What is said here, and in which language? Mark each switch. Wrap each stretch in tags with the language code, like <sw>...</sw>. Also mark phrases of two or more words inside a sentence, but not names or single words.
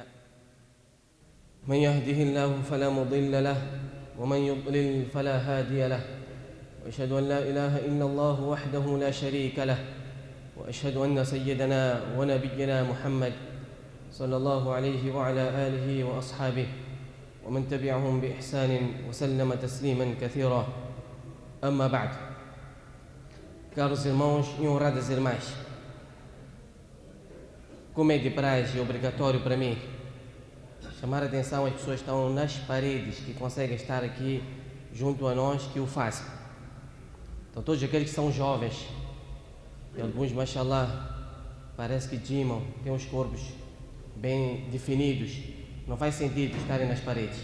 <ar>من يهده الله فلا مضل له ومن يضلل فلا هادي له وأشهد أن لا إله إلا الله وحده لا شريك له وأشهد أن سيدنا ونبينا محمد صلى الله عليه وعلى آله وأصحابه ومن تبعهم بإحسان وسلم تسليما كثيرا. أما بعد.</ar> <pt>Caros irmãos e honradas irmãs, como é de praxe e obrigatório para mim chamar a atenção às pessoas que estão nas paredes, que conseguem estar aqui junto a nós, que o façam. Então todos aqueles que são jovens, e alguns, mashallah, parece que gimam, têm os corpos bem definidos, não faz sentido estarem nas paredes.</pt>